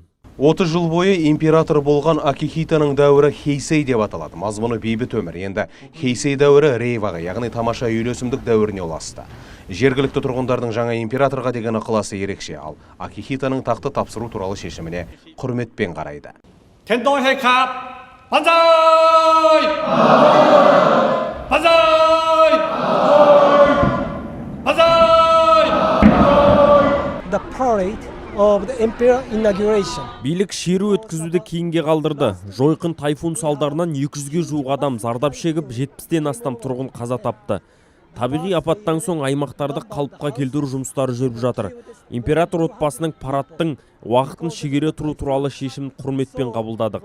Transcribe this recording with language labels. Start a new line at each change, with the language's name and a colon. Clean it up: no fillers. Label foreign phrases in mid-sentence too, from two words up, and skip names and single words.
Kazakh: 30 жыл бойы император болған Акихитоның дәуірі Хейсей деп аталады. Мазмұны бейбіт өмір. Енді Хейсей дәуірі Рейваға, яғни тамаша үйлесімдік дәуіріне ұласты. Жергілікті тұрғындардың жаңа императорға деген ықыласы ерекше, ал Акихитоның тақты тапсыру туралы шешіміне құрметпен қарайды.
English: The parade of the emperor inauguration.
Kazakh: Билік шеру өткізуді кейінге қалдырды. Жойқын тайфун салдарынан 200-ге жуық адам зардап шегіп, 70-тен астам тұрғын қаза тапты. Табиғи апаттан соң аймақтарды қалыпқа келтіру жұмыстары жүріп жатыр. Император отбасының парадтың уақытын шегере тұру туралы шешімін құрметпен қабылдадық.